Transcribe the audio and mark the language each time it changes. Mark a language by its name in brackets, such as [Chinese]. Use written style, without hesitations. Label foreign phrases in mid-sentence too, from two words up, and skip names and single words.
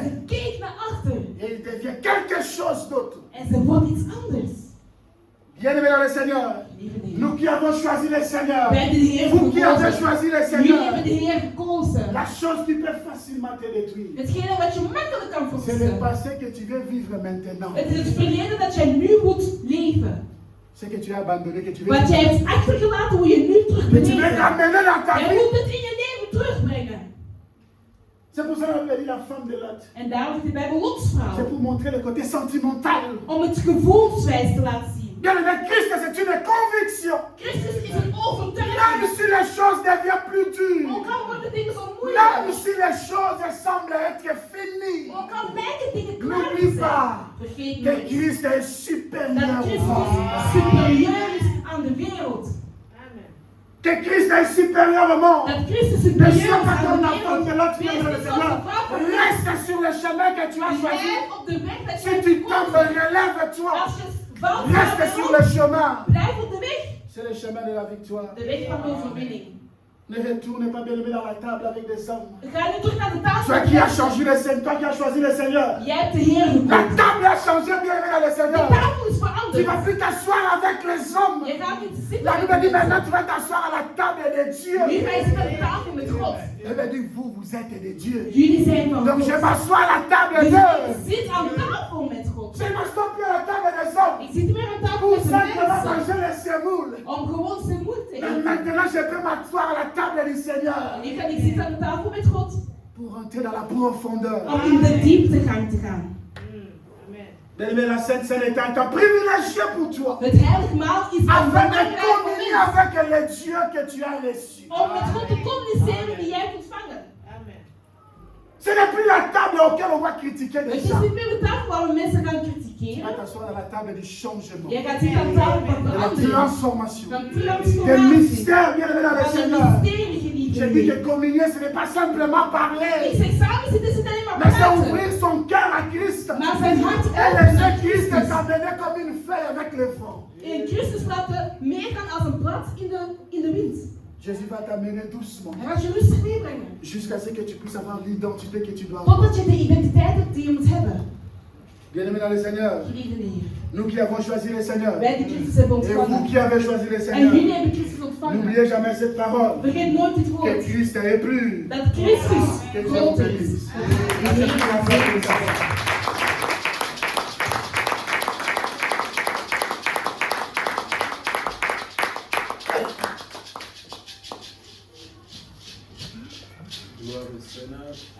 [Dutch] Ze keek naar achter. [French] Et il devient quelque chose d'autre. [Dutch] En ze wordt iets anders. [French] Bien-aimés dans le Seigneur, [Dutch] Lieve Heer. [French] nous qui avons choisi le Seigneur, [Dutch] Wij hebben de Heer [French] vous qui avez [Dutch] gekozen. [French] choisi le [Dutch] Jullie [French] Seigneur, [Dutch] hebben de Heer gekozen. [French] la chose qui peut facilement te détruire, [Dutch] Hetgene wat je makkelijk kan [French] c'est le [Dutch] verwoesten. [French] passé que tu veux vivre maintenant. [Dutch] Het is het verleden dat jij nu moet leven. [French] Ce que tu as abandonné, que tu veux [Dutch] Wat jij hebt achtergelaten, hoe je nu terug [French] mais [Dutch] moet [French] tu veux [Dutch] leven. [French] l'amener dans ta [Dutch] Jij [French] vie. [Dutch] moet het in je leven terugbrengen. [French] C'est pour ça qu'on a dit la femme de Lot. [Dutch] En daarom zit de Bijbel [French] C'est [Dutch] Lotsvrouw. [French] pour montrer le côté sentimental. [Dutch] Om het gevoelswijs te laten zien. [French] Bien-aimé, Christ, c'est une conviction. [Dutch] Christus is een [French] Même [Dutch] overtuiging. [French] si les choses deviennent plus dures, [Dutch] Ook al worden dingen zo [French] même [Dutch] moeilijk. [French] si les choses semblent être finies, [Dutch] Ook al lijken dingen klaar te [French] n'oublie [Dutch] zijn. [French] pas [Dutch] Vergeet [French] que [Dutch] niet [French] Christ est supérieur [Dutch] dat [French] au [Dutch] Christus [French] monde. [Dutch] superieur is aan de wereld. [French] Que Christ est supérieur au monde. [Dutch] Dat Christus [French] Ne [Dutch] superieur is [French] sois pas [Dutch] aan [French] comme [Dutch] de [French] la femme de [Dutch] wereld. [French] l'autre [Dutch] Wees [French] femme de le [Dutch] niet zoals [French] Seigneur. [Dutch] de vrouw van [French] Reste sur le chemin que tu as choisi. [Dutch] Blijf op de weg dat [French] Si [Dutch] jij [French] tu [Dutch] gekozen [French] tombes, [Dutch] hebt. [French] relève-toi. [Dutch] Als je valt, [French] Reste sur le chemin. [Dutch] blijf op de weg. [French] C'est le chemin de la victoire. [Dutch] De weg van de overwinning. [French] Ne retourne pas bien aimé dans la table avec des hommes. [Dutch] Ga nu terug naar de tafel. [French] Toi qui as changé le Seigneur, toi qui as choisi le Seigneur. [Dutch] Jij hebt de Heer [French] La [Dutch] gekozen. [French] table a changé bien aimé dans le [Dutch] De [French] Seigneur. [Dutch] tafel is [French] Tu ne [Dutch] veranderd. [French] vas plus t'asseoir avec les hommes. [Dutch] Je gaat niet zitten [French] La [Dutch] met [French] Bible dit [Dutch] mensen. [French] maintenant tu vas t'asseoir à la table de Dieu. [Dutch] Nu ga je zitten aan de tafel met God. [French] Elle veut dire vous, vous êtes des dieux. [Dutch] Jullie zijn van [French] Donc je [Dutch] God. [French] m'assois à la table [Dutch] Dus [French] d'eux. [Dutch] ik zit aan tafel met God. [French] Je ne m'assois plus à la table des hommes. [Dutch] Ik zit weer aan tafel [French] Pour [Dutch] met de [French] simplement [Dutch] mensen. [French] manger les semoules. [Dutch] Om gewoon zijn moed te [French] Mais [Dutch] eten. [French] maintenant je peux m'asseoir à la table du Seigneur. [Dutch] Nu ga ik zitten aan de tafel met God. [French] Pour entrer dans la profondeur. [Dutch] Om in de dieptegang te gaan. [French] Bien-aimé, la Sainte Seine est un temps privilégié pour toi. [Dutch] Het heilige maal is een [French] Afin de [Dutch] belangrijk [French] communier [Dutch] moment. [French] avec le Dieu que tu as reçu. [Dutch] Om met God te communiceren die jij kunt vangen. [French] Ce n'est plus la table auquel on va critiquer [Dutch] Het [French] les [Dutch] is [French] gens. [Dutch] niet meer de tafel waar we mensen gaan [French] Tu vas [Dutch] kritiseren. [French] t'asseoir à la table du changement, [Dutch] Jij gaat zitten aan tafel van [French] de la [Dutch] verandering. [French] transformation, [Dutch] Van [French] des [Dutch] transformatie. [French] mystères bien aimés dans le [Dutch] Van de [French] Seigneur. [Dutch] mysterie, [French] Je [Dutch] geliefde. [French] dis que communier, ce n'est pas simplement [Dutch] Ik [French] parler, [Dutch] zeg samen zitten, zit alleen maar [French] mais c'est [Dutch] praten. [French] ouvrir son cœur à Christ. [Dutch] Maar zijn hart [French] Et [Dutch] openen [French] laisser [Dutch] naar [French] Christ [Dutch] Christus. [French] t'amener comme une feuille avec le vent. [Dutch] En Christus laten meegaan als een blad in de wind. [French] Jésus va t'amener doucement [Dutch] Hij gaat je rustig meebrengen. [French] jusqu'à ce que tu puisses avoir l'identité que tu dois avoir. [Dutch] Totdat je de identiteit hebt die je moet hebben. [French] Bien-aimés dans le Seigneur, [Dutch] Geliefde Heer. [French] nous qui avons choisi le Seigneur, [Dutch] Wij die Christus hebben [French] et vous [Dutch] ontvangen. [French] qui avez choisi le [Dutch] En [French] Seigneur, [Dutch] jullie hebben Christus ontvangen. [French] n'oubliez jamais cette parole. [Dutch] Vergeet nooit dit [French] Que [Dutch] woord. [French] Christ est plus. [Dutch] Dat Christus [French] Que Dieu vous [Dutch] groot [French] bénisse. [Dutch] is. [French] Gloire au Seigneur.